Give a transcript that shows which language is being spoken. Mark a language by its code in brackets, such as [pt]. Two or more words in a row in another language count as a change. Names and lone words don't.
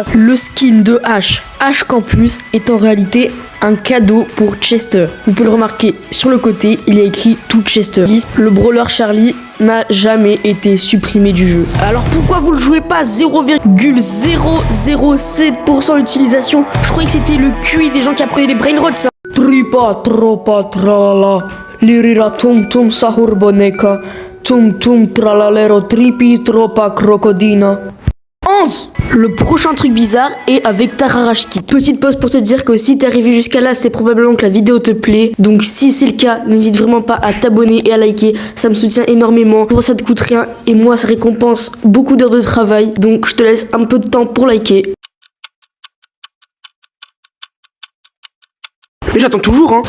[fr] Le skin de H Campus est en réalité un cadeau pour Chester. Vous pouvez le remarquer sur le côté, il y a écrit tout Chester. 10. Le brawler Charlie n'a jamais été supprimé du jeu. Alors pourquoi vous le jouez pas? 0,007% d'utilisation. Je croyais que c'était le QI des gens qui apprenaient les brainrots, ça. Tripa tropa trala. Lirira tum tum sahur boneka. Tum tum tralalero tripi tropa crocodina. 11. Le prochain truc bizarre est avec Tararashkit. Petite pause pour te dire que si t'es arrivé jusqu'à là, c'est probablement que la vidéo te plaît. Donc si c'est le cas, n'hésite vraiment pas à t'abonner et à liker. Ça me soutient énormément. Pour ça te coûte rien et moi ça récompense beaucoup d'heures de travail. Donc je te laisse un peu de temps pour liker. Mais j'attends toujours, hein.